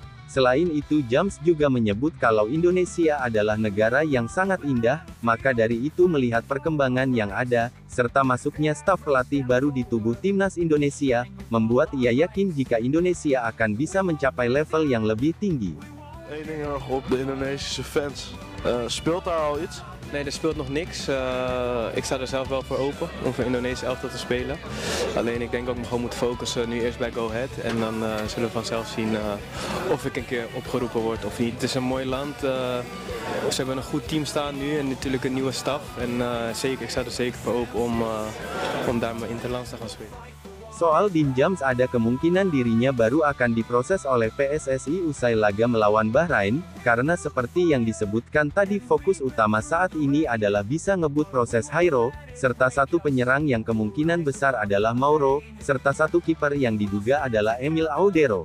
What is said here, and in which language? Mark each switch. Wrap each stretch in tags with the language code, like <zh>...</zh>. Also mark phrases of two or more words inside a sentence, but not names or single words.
<id>Selain itu Jams juga menyebut kalau Indonesia adalah negara yang sangat indah, maka dari itu melihat perkembangan yang ada, serta masuknya staf pelatih baru di tubuh timnas Indonesia, membuat ia yakin jika Indonesia akan bisa mencapai level yang lebih tinggi.</id> <nl>Eén ding nog op de Indonesische fans. Speelt daar al iets? Nee, er speelt nog niks. Ik sta er zelf wel voor open om voor Indonesië elftal te spelen. Alleen ik denk dat ik me gewoon moet focussen nu eerst bij Go Ahead. En dan zullen we vanzelf zien of ik een keer opgeroepen word of niet. Het is een mooi land. Ze hebben een goed team staan nu en natuurlijk een nieuwe staf. En zeker, ik sta er zeker voor open om daar mijn interlands te gaan spelen.</nl> <id>Soal Dean Jams ada kemungkinan dirinya baru akan diproses oleh PSSI usai laga melawan Bahrain, karena seperti yang disebutkan tadi fokus utama saat ini adalah bisa ngebut proses Jairo, serta satu penyerang yang kemungkinan besar adalah Mauro, serta satu kiper yang diduga adalah Emil Audero.</id>